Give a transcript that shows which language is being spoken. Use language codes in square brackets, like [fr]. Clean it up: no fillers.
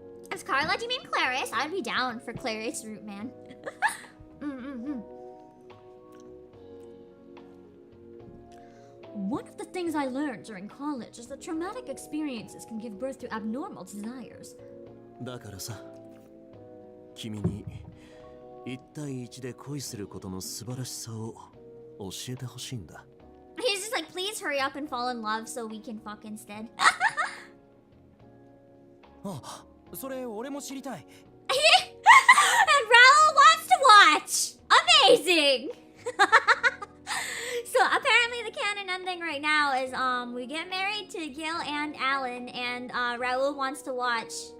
[en] If Carla, do you mean Clarice? I'd be down for Clarice route, man. One of the things I learned during college is that traumatic experiences can give birth to abnormal desires. [ja] だからさ、君に1対1で恋することの素晴らしさを教えてほしいんだ。 [en] He's just like, please hurry up and fall in love so we can fuck instead. [ja] あ、それ俺も知りたい。 [en] And Raoul wants to watch! Amazing! So apparently the canon ending right now is we get married to Gil and Alan and Raoul wants to watch.